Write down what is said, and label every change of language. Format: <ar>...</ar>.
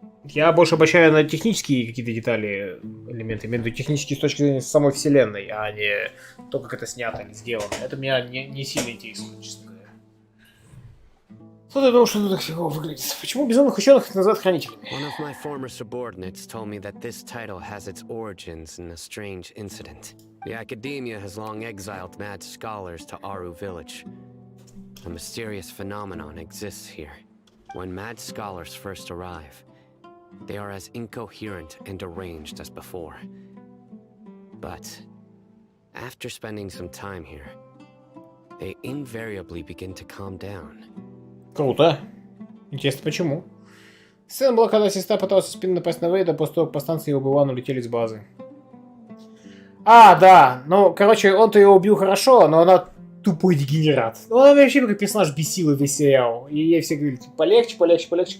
<ru>Я больше обращаю на технические какие-то детали, элементы, имею в виду технические с точки зрения самой вселенной, а не то, как это снято или сделано. Это меня не сильно интересует, честно говоря. Что ты думаешь, что это так всего выглядит? Почему безумных ученых называют хранителями?</ru> <en>One of my former subordinates told me that this title has its origins in a strange incident. The academia has long exiled mad scholars to Aru village. A mysterious phenomenon exists here. When mad scholars first arrive, they are as incoherent and deranged as before. But after spending some time here, they invariably begin to calm down.</en> <ru>Круто. Интересно, почему? Сцена была, когда сестра пыталась со спины напасть на Вейда, после того, как повстанцы и Оби-Ван улетели с базы. А, да. Ну, короче, он-то ее убил хорошо, но она тупой дегенерат. Ну, она вообще как персонаж бесила весь сериал. И ей все говорили, типа, полегче, полегче, полегче.</ru>